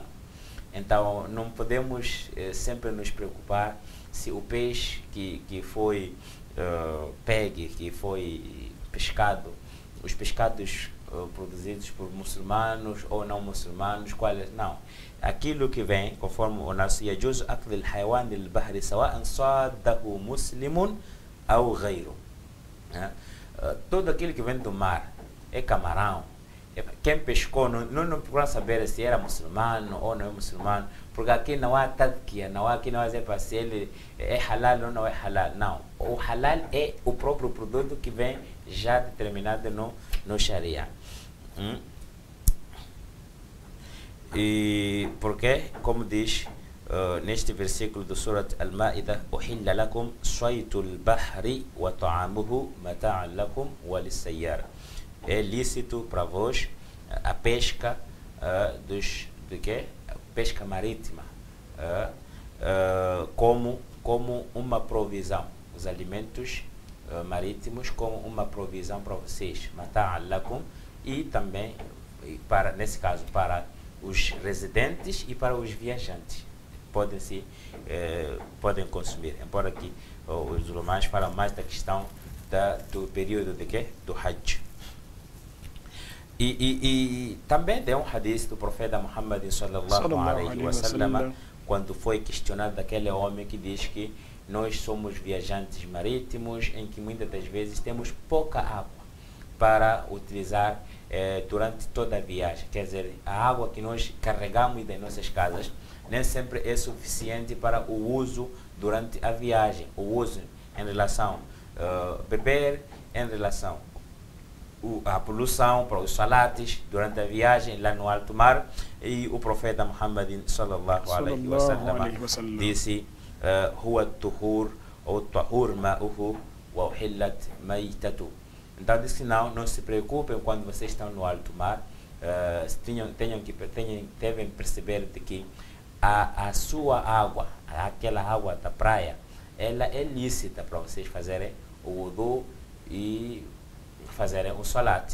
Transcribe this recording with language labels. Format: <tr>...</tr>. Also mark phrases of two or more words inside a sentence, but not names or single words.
<pt>Então, não podemos sempre nos preocupar se o peixe que foi pegue, que foi pescado, os pescados produzidos por muçulmanos ou não muçulmanos, quais não. Aquilo que vem, conforme o nosso</pt> <ar>يجوز أكل الحيوان للبحر سواء صاده مسلم أو غيره.</ar> <pt>tudo aquilo que vem do mar é camarão. Quem pescou, não procura saber se era muçulmano ou não é muçulmano, porque aqui não há tadkia, aqui não há dizer para se ele é halal ou não é halal. Não, o halal é o próprio produto que vem já determinado no Sharia. E porque, como diz neste versículo do Surat Al-Ma'idah,</pt> <ar>أحل لكم صيد البحر وطعامه متاعا لكم وللسيارة.</ar> <pt>É lícito para vós a pesca pesca marítima como uma provisão, os alimentos marítimos como uma provisão para vocês,</pt> <ar>متاعا لكم,</ar> <pt>e também para, nesse caso, para os residentes e para os viajantes podem consumir, embora que os ulemas falam mais da questão do período do Hajj. E também tem um hadith do profeta Muhammad</pt> <ar>صلى الله عليه وسلم,</ar> <pt>quando foi questionado daquele homem que diz que nós somos viajantes marítimos, em que muitas das vezes temos pouca água para utilizar durante toda a viagem. Quer dizer, a água que nós carregamos das nossas casas nem sempre é suficiente para o uso durante a viagem, o uso em relação beber, em relação a poluição para os salates durante a viagem lá no alto mar. E o profeta Muhammad</pt> <ar>صلى الله عليه وسلم</ar> <pt>disse:</pt> <ar>هو طهور</ar> <pt>ou</pt> <ar>طهور ماؤه وأحلت ميتته.</ar> <pt>Então disse: não se preocupem quando vocês estão no alto mar, devem perceber de que a sua água, aquela água da praia, ela é lícita para vocês fazerem o wudu e fazerem o salat.</pt>